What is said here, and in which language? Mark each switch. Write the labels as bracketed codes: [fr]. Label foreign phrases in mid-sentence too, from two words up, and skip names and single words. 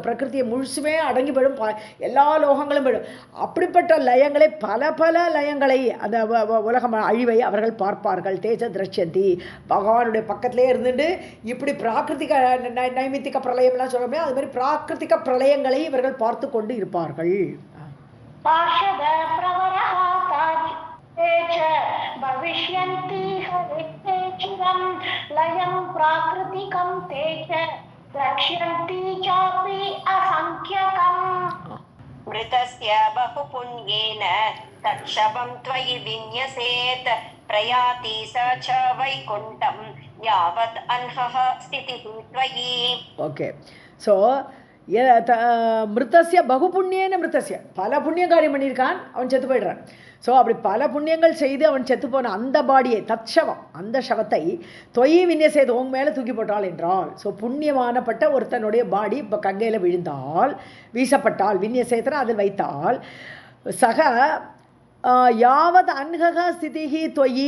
[ta] பிரகிருத்தியை முழுசுமே அடங்கி போயிடும், எல்லா லோகங்களும் போயிடும். அப்படிப்பட்ட லயங்களை பல லயங்களை அந்த உலகம் அழிவை அவர்கள் பார்ப்பார்கள். [sa] ते च द्रक्ष्यन्ति, [ta] பகவானுடைய பக்கத்திலே இருந்துட்டு இப்படி பிராகிருத்திக நைமித்திக பிரளயம்லாம் சொல்ல முடியாது, அது மாதிரி பிராகிருத்திக பிரளயங்களை இவர்கள் பார்த்து கொண்டு இருப்பார்கள். [sa] पार्षद प्रवरः ते च भविष्यन्ति हरे चिरं लयं प्राकृतिकं ते च द्रक्ष्यन्ति चापि असंख्यकम्. मृतस्य बहुपुण्येन तत्शवं त्वयि विन्यसेत् प्रयाति स च वैकुण्ठं यावत् अह्नः स्थितिः त्वयि. [en] okay, so [sa] मृतस्य बहुपुण्येन [ta] மிருத்தசிய பல புண்ணிய காரியம் பண்ணியிருக்கான், அவன் செத்து போயிடுறான். ஸோ அப்படி பல புண்ணியங்கள் செய்து அவன் செத்து போன அந்த பாடியை தற்சவம், அந்த சவத்தை [sa] त्वयि विन्यसेत् [ta] உங்க மேலே தூக்கி போட்டாள் என்றால், ஸோ புண்ணியமானப்பட்ட ஒருத்தனுடைய பாடி இப்போ கங்கையில் விழுந்தால், வீசப்பட்டால், வின்யசேதனை அதில் வைத்தால், [sa] स च यावत् अह्नः स्थितिः त्वयि.